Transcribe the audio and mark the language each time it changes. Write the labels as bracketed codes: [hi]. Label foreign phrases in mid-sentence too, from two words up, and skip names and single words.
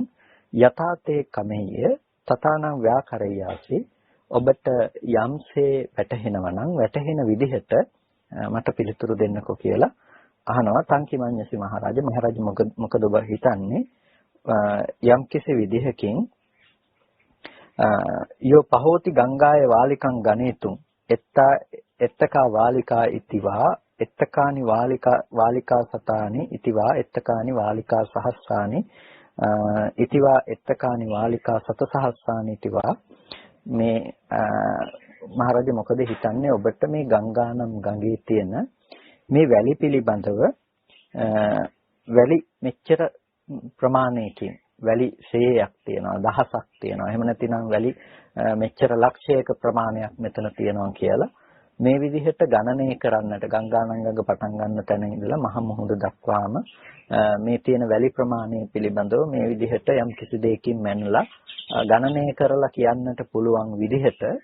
[pi] යථාතේ කමෙය්‍ය තථානං ව්‍යාකරයාසි. [si] ඔබට යම්සේ වැටහෙනවා නම් වැටහෙන විදිහට මට පිළිතුරු දෙන්නකෝ කියලා අහනවා. [pi] තංකිමඤ්ඤසි මහරජ. [si] මහරජ මොකද ඔබ හිතන්නේ? යම් කිසි විදිහකින් [pi] යෝ පහෝති ගංගාය වාලිකං ගණේතුම් එත්තකා වාලිකා ඉතිවා එත්තකානි වාලිකා සතානි ඉතිවා එත්තකානි වාලිකා සහස්සානි ඉතිවා එත්තකානි වාලිකා සතසහස්සානි ඉතිවා. [si] මේ මහරජා මොකද හිතන්නේ ඔබට මේ ගංගානම් ගඟේ තියෙන මේ වැලි පිළිබඳව වැලි මෙච්චර ප්‍රමාණයකින් වැලි 100ක් තියෙනවා දහසක් තියෙනවා එහෙම නැතිනම් වැලි මෙච්චර ලක්ෂයක ප්‍රමාණයක් මෙතන තියෙනවා කියලා මේ විදිහට ගණනය කරන්නට ගංගානංගඟ පටන් ගන්න තැන ඉඳලා මහ මුහුද දක්වාම මේ තියෙන වැලි ප්‍රමාණය පිළිබඳව මේ විදිහට යම් කිසි දෙයකින් මැනලා ගණනය කරලා කියන්නට පුළුවන් විදිහට